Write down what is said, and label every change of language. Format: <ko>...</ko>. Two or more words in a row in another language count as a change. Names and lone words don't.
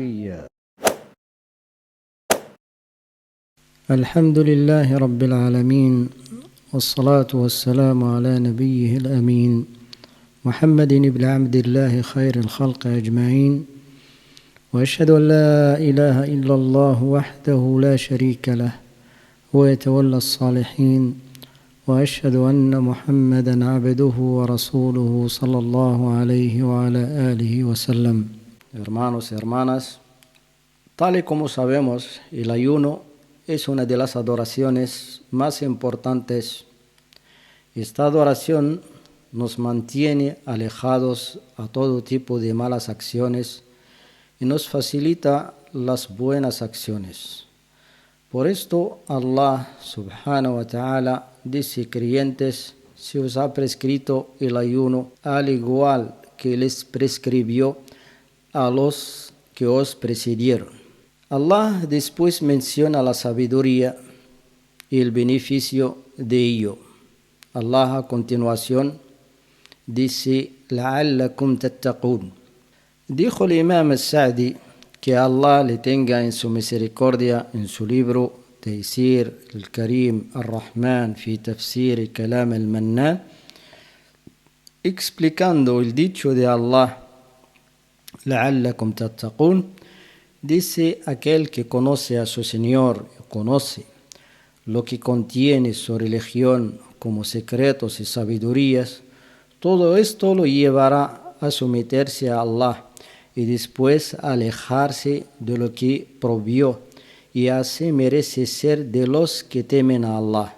<ar>الحمد لله رب العالمين، والصلاة والسلام على نبيه الأمين محمد بن عبد الله خير الخلق أجمعين. وأشهد أن لا إله إلا الله وحده لا شريك له ويتولى الصالحين، وأشهد أن محمدا عبده ورسوله صلى الله عليه وعلى آله وسلم.</ar> <es>Hermanos y hermanas, tal y como sabemos, el ayuno es una de las adoraciones más importantes. Esta adoración nos mantiene alejados a todo tipo de malas acciones y nos facilita las buenas acciones. Por esto</es> <ar>الله سبحانه وتعالى</ar> <es>dice: creyentes, se os ha prescrito el ayuno al igual que les prescribió a los que os precedieron. Allah después menciona la sabiduría y el beneficio de ello. Allah a continuación dice:</es> <ar>لَعَلَّكُمْ تَتَّقُونَ.</ar> <es>Dijo el Imam al-Sa'di, que Allah le tenga en su misericordia, en su libro Taysir al-Karim al-Rahman fi Tafsir Kalam al-Mannan, explicando el dicho de Allah,</es> <ar>لَعَلَّكُمْ تَتَّقُونَ,</ar> <es>dice: aquel que conoce a su Señor, conoce lo que contiene su religión como secretos y sabidurías, todo esto lo llevará a someterse a Allah y después alejarse de lo que prohibió, y así merece ser de los que temen a Allah.</es>